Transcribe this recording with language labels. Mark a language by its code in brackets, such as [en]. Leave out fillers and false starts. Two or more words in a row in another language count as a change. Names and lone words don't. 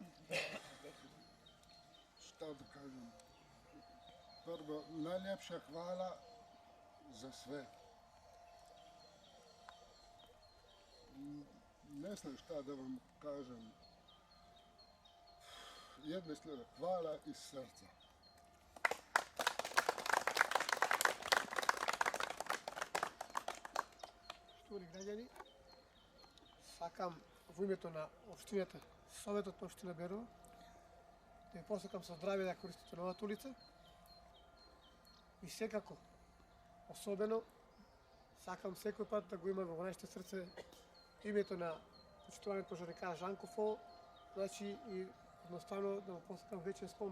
[bs] Šta da kažem? Prvo, najljepša hvala za sve. Ne znam šta da vam kažem. Jednostavno, hvala iz srca. [mk] Шtovани граѓани, сакам во името на општината, Советот на општина Берово, да ви посакам со здравје да користите новата улица и секако, особено, сакам секој пат да го има во нашите срце името на почитуваниот пожарникар Жанко Фол, значи и едноставно да му посакам вечен спомен.